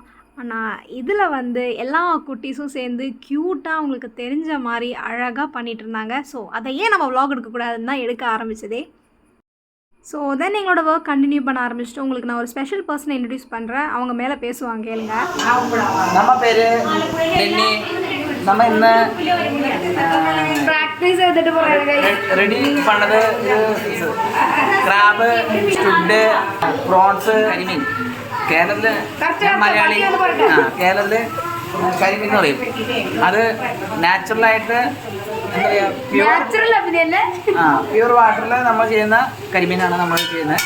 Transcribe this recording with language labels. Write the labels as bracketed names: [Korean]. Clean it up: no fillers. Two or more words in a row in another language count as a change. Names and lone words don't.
[Tamil] ஆனால் இதில் வந்து எல்லா குட்டீஸும் சேர்ந்து க்யூட்டாக அவங்களுக்கு தெரிஞ்ச மாதிரி அழகாக பண்ணிகிட்டு இருந்தாங்க. ஸோ அதை ஏன் நம்ம வ்ளாக் எடுக்கக்கூடாதுன்னு தான் எடுக்க ஆரம்பிச்சதே. [English] so then [Tamil] எங்களோட [English] work continue [Tamil] பண்ண ஆரம்பிச்சுட்டு உங்களுக்கு நான் ஒரு [English] special person introduce [Tamil] பண்ணுறேன். அவங்க மேலே பேசுவாங்க, கேளுங்க. நம்ம பேர் டென்னி. நம்ம ഇന്ന് [Malayalam] പ്രാക്ടീസ് ചെയ്തിട്ട് റെഡി പണ്ടത് ക്രാബ്, സ്റ്റുഡ്, പ്രോൺസ്, കരിമീൻ. കേരളത്തില് മലയാളി കേരളത്തില് കരിമീൻ എന്ന് പറയും. അത് നാച്ചുറലായിട്ട് എന്താ പറയുക, [English] pure water [Malayalam] നമ്മൾ ചെയ്യുന്ന കരിമീനാണ് നമ്മൾ ചെയ്യുന്നത്.